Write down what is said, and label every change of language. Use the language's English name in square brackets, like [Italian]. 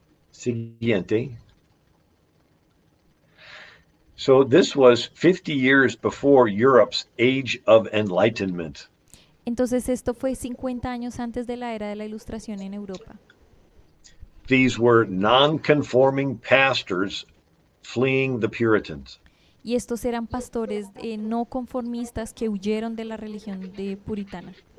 [Spanish] Siguiente. [English] So this was 50 years before Europe's Age of Enlightenment. [Spanish] Entonces esto fue 50 años antes de la era de la Ilustración en Europa. [English] These were non-conforming pastors fleeing the Puritans. [Spanish] Y estos eran pastores no conformistas que huyeron de la religión de puritana.